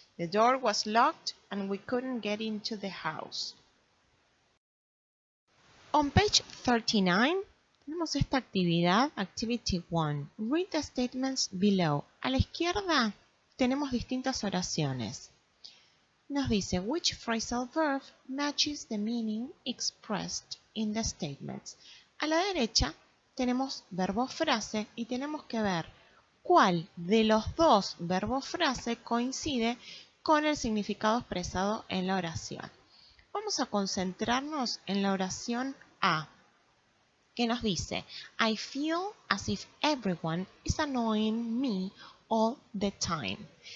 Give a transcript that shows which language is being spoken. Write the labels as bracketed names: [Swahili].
[English] The door was locked and we couldn't get into the house. On page 39 [Spanish] tenemos esta actividad, [English] Activity 1. Read the statements below. [Spanish] A la izquierda tenemos distintas oraciones. Nos dice, [English] which phrasal verb matches the meaning expressed in the statements. [Spanish] A la derecha tenemos verbo frase y tenemos que ver cuál de los dos verbos frase coincide con el significado expresado en la oración. Vamos a concentrarnos en la oración A, que nos dice, [English] I feel as if everyone is annoying me all the time.